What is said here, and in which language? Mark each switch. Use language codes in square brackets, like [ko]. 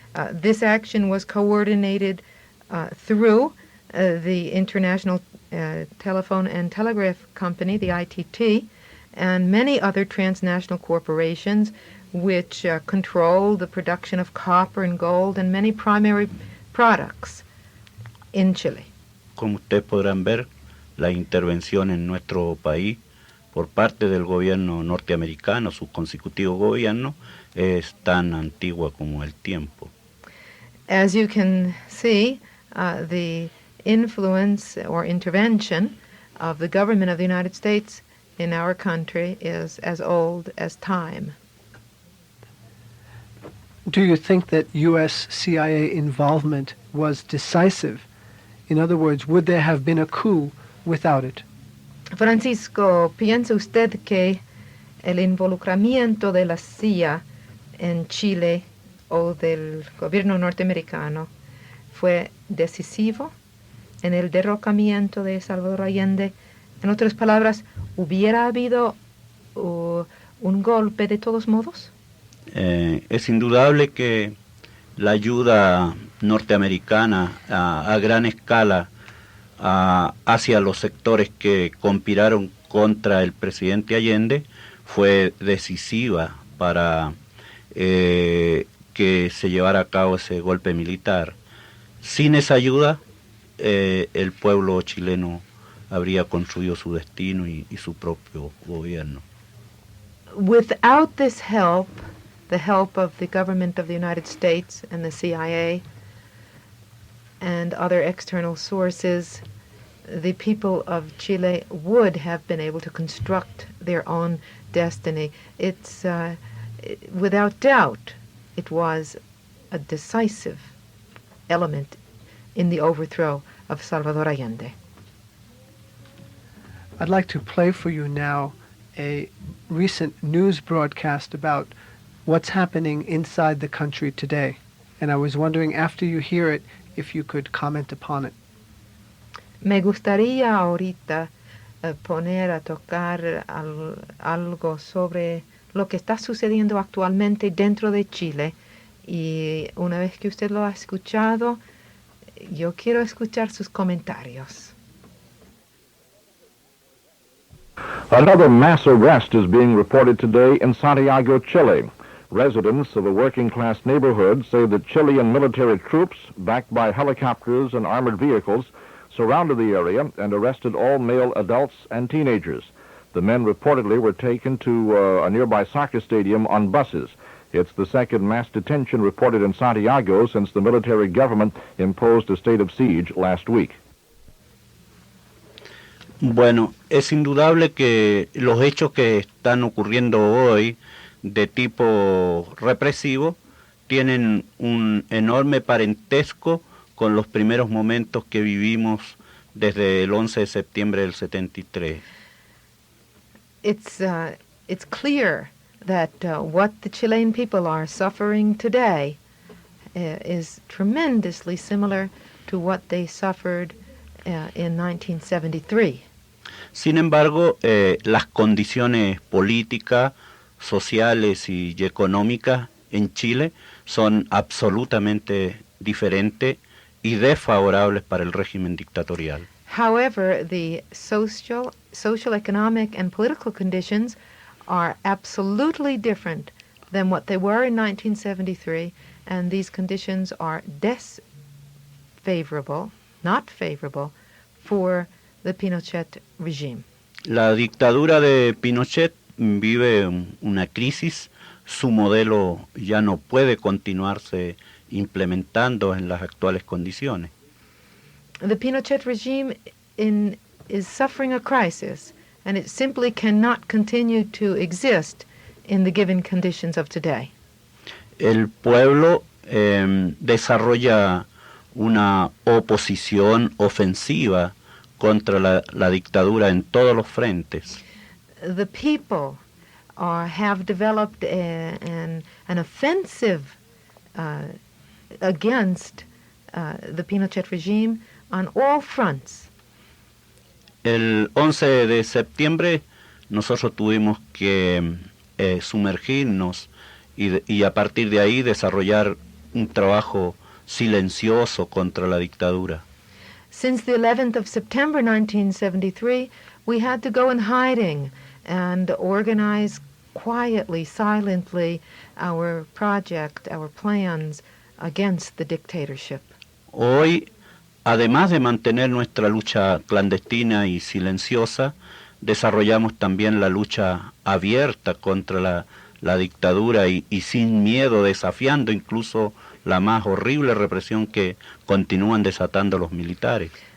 [en] This action was coordinated through the International Telephone and Telegraph Company, the ITT, and many other transnational corporations which control the production of copper and gold and many primary products in Chile. [es] Como ustedes podrán ver, la intervención en nuestro país por parte del gobierno norteamericano, su consecutivo gobierno, es tan antigua como el tiempo. [en] As you can see, the influence or intervention of the government of the United States in our country is as old as time. Do you think that U.S. CIA involvement was decisive? In other words, would there have been a coup without it? [es] Francisco, ¿piensa usted que el involucramiento de la CIA en Chile o del gobierno norteamericano fue decisivo en el derrocamiento de Salvador Allende? En otras palabras, ¿hubiera habido un golpe de todos modos? Es indudable que la ayuda norteamericana a gran escala hacia los sectores que conspiraron contra el presidente Allende fue decisiva para que se llevara a cabo ese golpe militar. Sin esa ayuda, el pueblo chileno habría construido su destino y su propio gobierno. [en] Without this help, the help of the government of the United States and the CIA and other external sources, the people of Chile would have been able to construct their own destiny. It's, without doubt, it was a decisive element in the overthrow of Salvador Allende. I'd like to play for you now a recent news broadcast about what's happening inside the country today. And I was wondering, after you hear it, if you could comment upon it. [es] Me gustaría ahorita poner a tocar algo sobre lo que está sucediendo actualmente dentro de Chile. Y una vez que usted lo ha escuchado, yo quiero escuchar sus comentarios. [en] Another mass arrest is being reported today in Santiago, Chile. Residents of a working-class neighborhood say that Chilean military troops, backed by helicopters and armored vehicles, surrounded the area and arrested all male adults and teenagers. The men reportedly were taken to a nearby soccer stadium on buses. It's the second mass detention reported in Santiago since the military government imposed a state of siege last week. [es] Bueno, es indudable que los hechos que están ocurriendo hoy de tipo represivo tienen un enorme parentesco con los primeros momentos que vivimos desde el 11 de septiembre del 73. [en] It's clear that what the Chilean people are suffering today is tremendously similar to what they suffered in 1973. [es] Sin embargo, las condiciones políticas, sociales y económicas en Chile son absolutamente diferentes y desfavorables para el régimen dictatorial. [en] However, the social, economic, and political conditions are absolutely different than what they were in 1973, and these conditions are disfavorable, not favorable, for the Pinochet regime. [es] La dictadura de Pinochet vive una crisis, su modelo ya no puede continuarse implementando en las actuales condiciones. [en] The Pinochet regime is suffering a crisis, and it simply cannot continue to exist in the given conditions of today. [es] El pueblo desarrolla una oposición ofensiva contra la dictadura en todos los frentes. [en] The people have developed an offensive against the Pinochet regime on all fronts. [es] El 11 de septiembre nosotros tuvimos que sumergirnos y a partir de ahí desarrollar un trabajo silencioso contra la dictadura. [en] Since the 11th of September 1973, we had to go in hiding and organize quietly, silently, our project, our plans against the dictatorship. [es] Hoy, además de mantener nuestra lucha clandestina y silenciosa, desarrollamos también la lucha abierta contra la dictadura y sin miedo, desafiando incluso la más horrible represión que continúan desatando los militares.